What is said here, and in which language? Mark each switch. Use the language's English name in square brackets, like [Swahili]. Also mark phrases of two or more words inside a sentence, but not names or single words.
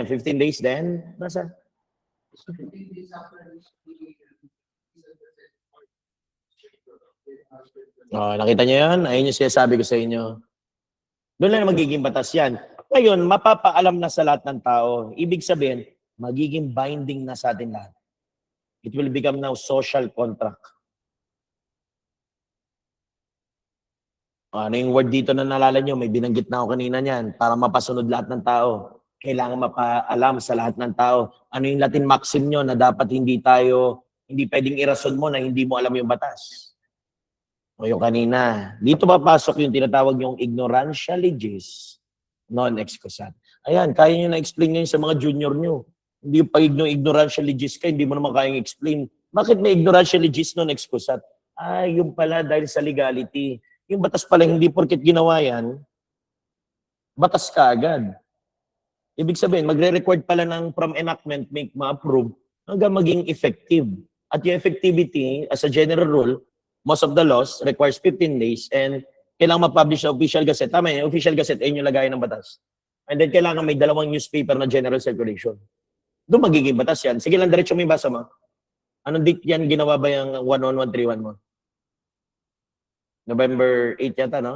[English] 15 days then, [Filipino] nasa? Nakita nyo yan? Ayun yung sinasabi ko sa inyo. Doon lang magiging batas yan. Ngayon, mapapaalam na sa lahat ng tao. Ibig sabihin, magiging binding na sa atin lahat. [English] It will become now social contract. [Filipino] Ano yung word dito na nalala nyo? May binanggit na ako kanina niyan. Para mapasunod lahat ng tao. Kailangan mapaalam sa lahat ng tao. Ano yung [English] Latin maxim [Filipino] nyo na dapat hindi pwedeng irason mo na hindi mo alam yung batas. O yung kanina. Dito papasok yung tinatawag yung [Latin] ignorantia legis non excusat. [Filipino] Ayan, kaya nyo na-explain ngayon sa mga junior nyo. Hindi yung pag- [Latin] ignorantia legis [Filipino] ka, hindi mo naman kayang explain. Bakit may [Latin] ignorantia legis non excusat? [Filipino] Yung pala dahil sa legality. Yung batas pala, hindi porket ginawa yan, batas ka agad. Ibig sabihin, magre-record pala ng [English] from enactment, [Filipino] make ma-approve, hanggang maging effective. At yung effectivity, [English] as a general rule, most of the laws requires 15 days and [Filipino] kailangan ma-publish sa [English] official gazette. [Filipino] Tama yun, [English] official gazette, [Filipino] ayun yung lagayan ng batas. [English] And then [Filipino] kailangan may 2 newspaper na [English] general circulation. [Filipino] Doon magiging batas yan. Sige lang, diretso mo yung basa mo. Anong date yan ginawa ba yung 11131 mo? November 8 yata, no?